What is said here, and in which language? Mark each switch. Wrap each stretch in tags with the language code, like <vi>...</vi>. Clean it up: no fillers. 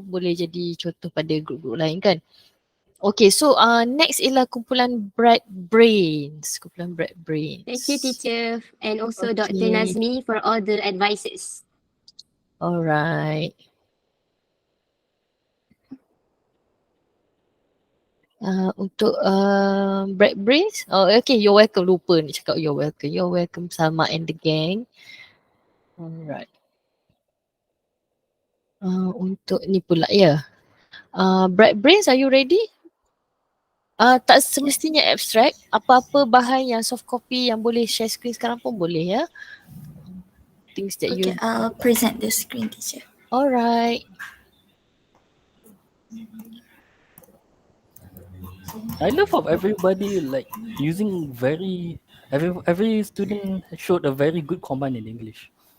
<ms>Boleh jadi contoh pada grup-grup lain kan.</ms> <en>Okay, so next</en> <ms>ialah kumpulan</ms> <en>Bright Brains. Thank you, teacher, and also Dr. Nazmi for all the advices. Alright.</en> <ms>Untuk</ms> <en>Bright Brains, okay, you're welcome.</en> <ms>Lupa nak cakap</ms> <en>you're welcome Salma and the gang. Alright.</en> <ms>Untuk ni pula ya.</ms> <en>Bright Brains, are you ready?</en> <ms>Tak semestinya abstract. Apa-apa bahan yang soft copy yang boleh share screen sekarang pun boleh ya.</ms> <en>Things that you... Okay, I'll present the screen, teacher. Alright. I love how everybody like using every student showed a very good command in English.</en>